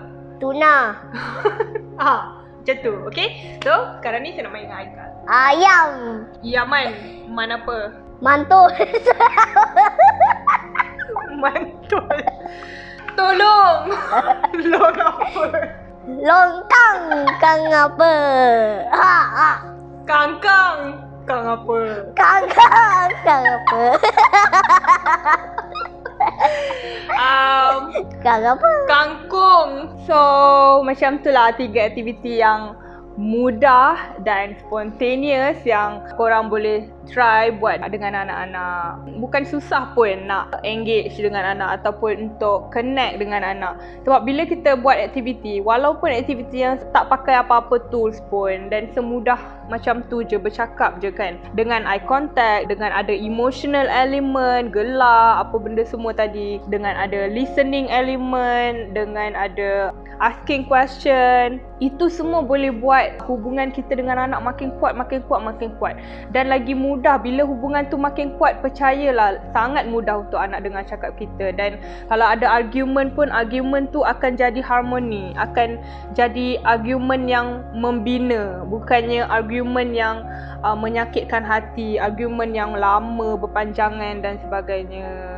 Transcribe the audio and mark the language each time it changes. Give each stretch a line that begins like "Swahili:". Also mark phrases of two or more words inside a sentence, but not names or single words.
Malay: Tuna. Macam tu. Okay. So, sekarang ni saya nak main dengan Haikal. Ayam. Yaman. Man apa? Mantul. Mantul. Tolong. Long apa? Lontang. Kang apa? Kangkang. Kang apa? Kang apa? Kang apa? Kangkung. So, macam tu lah 3 aktiviti yang mudah dan spontaneous yang korang boleh try buat dengan anak-anak. Bukan susah pun nak engage dengan anak ataupun untuk connect dengan anak. Sebab bila kita buat aktiviti, walaupun aktiviti yang tak pakai apa-apa tools pun dan semudah macam tu je, bercakap je kan, dengan
English: eye contact,
Malay: dengan ada
English: emotional element,
Malay: gelak, apa benda semua tadi, dengan ada
English: listening element,
Malay: dengan ada
English: asking question,
Malay: itu semua boleh buat hubungan kita dengan anak makin kuat, makin kuat, makin kuat. Dan lagi mudah bila hubungan tu makin kuat, percayalah sangat mudah untuk anak dengar cakap kita. Dan kalau ada argument pun, argument tu akan jadi harmoni, akan jadi argument yang membina, bukannya argument yang menyakitkan hati, argument yang lama, berpanjangan dan sebagainya.